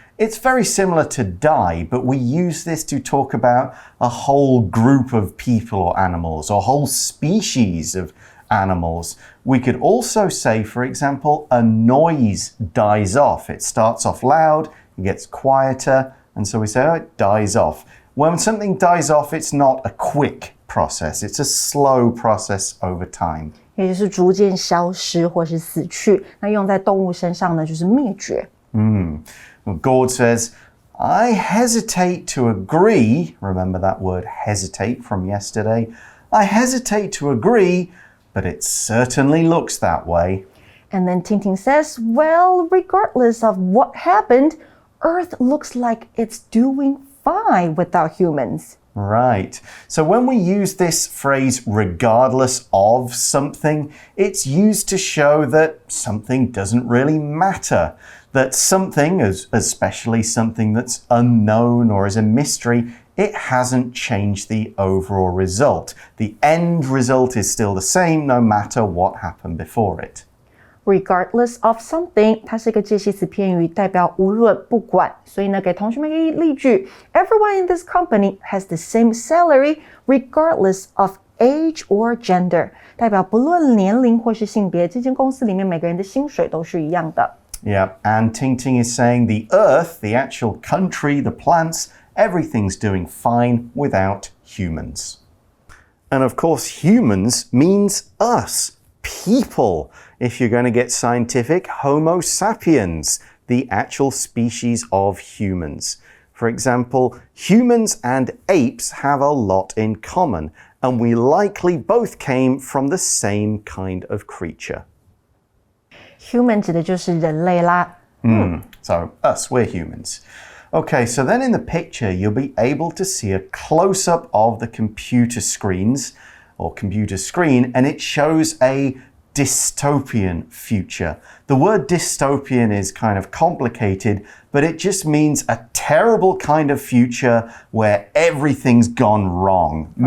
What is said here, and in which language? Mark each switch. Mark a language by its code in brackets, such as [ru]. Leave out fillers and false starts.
[en] It's very similar to die, but we use this to talk about a whole group of people or animals, or whole species of animals. We could also say, for example, a noise dies off. It starts off loud, it gets quieter, and so we say, oh, it dies off. When something dies off, it's not a quick process. It's a slow process over time. [zh] 也就是逐渐消失或是死去。那用在动物身上呢，就是灭绝。 [en] Well, Gord says, I hesitate to agree. Remember that word hesitate from yesterday. I hesitate to agree, but but it certainly looks that way. And then Ting says, well, regardless of what happened, Earth looks like it's doing fine without humans. Right. So when we use this phrase regardless of something, it's used to show that something doesn't really matter. That something, especially something that's unknown or is a mystery, it hasn't changed the overall result. The end result is still the same no matter what happened before it. Regardless of something, [zh] 它是一个介系词片语，代表无论不管。所以呢，给同学们一个例句 [en] ：Everyone in this company has the same salary, regardless of age or gender。 [zh] 代表不论年龄或是性别，这间公司里面每个人的薪水都是一样的。 [en] Yeah, and Ting is saying the Earth, the actual country, the plants, everything's doing fine without humans. And of course, humans means us, people. If you're going to get scientific, Homo sapiens, the actual species of humans. For example, humans and apes have a lot in common, and we likely both came from the same kind of creature. [zh] Human 指的就是人类啦。 [en] So us, we're humans. Okay, so then in the picture, you'll be able to see a close-up of the computer screens or computer screen, and it shows a dystopian future. The word dystopian is kind of complicated, but it just means a terrible kind of future where everything's gone wrong. Okay.